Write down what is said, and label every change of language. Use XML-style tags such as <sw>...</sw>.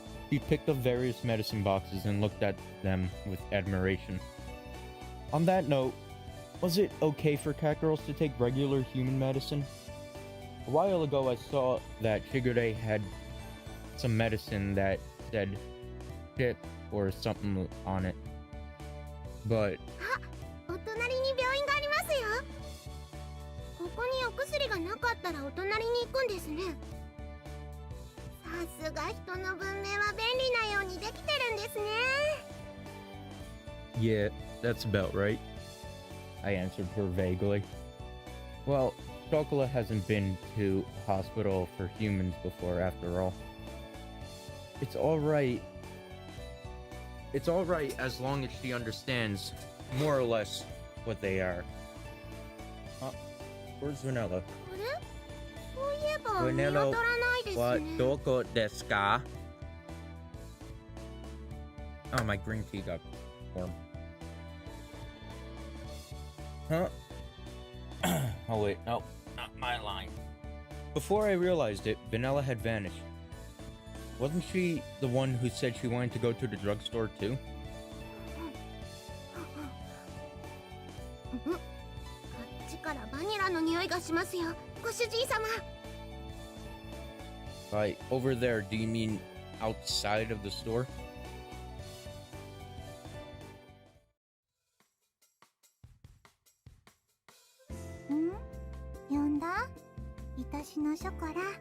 <en>He picked up various medicine boxes and looked at them with admiration. On that note, was it okay for cat girls to take regular human medicine? A while ago I saw that Shigure had some medicine that said chip or something on it. But</en> <ja>お隣に病院がありますよ。ここにお薬がなかったらお隣に行くんですね。さすが人の文明は便利なようにできてるんですね。</ja> <en>yeah, that's about right, I answered her vaguely. Well, Chocola hasn't been to a hospital for humans before after all. It's alright. It's alright as long as she understands more or less what they are. Where's Vanilla?</en> <ja>あれ？そういえば見当たらないですね。 What doko desu ka?</ja> <en>Oh, my green tea got warm. Huh? Oh wait, no, not my line. Before I realized it, Vanilla had vanished. Wasn't she the one who said she wanted to go to the drugstore too?</en> <ja>こっちからバニラの匂いがしますよ、ご主人様。</ja> <en>By over there, do you mean outside of the store?</en> <ja>呼んだ？愛しのショコラ。</ja>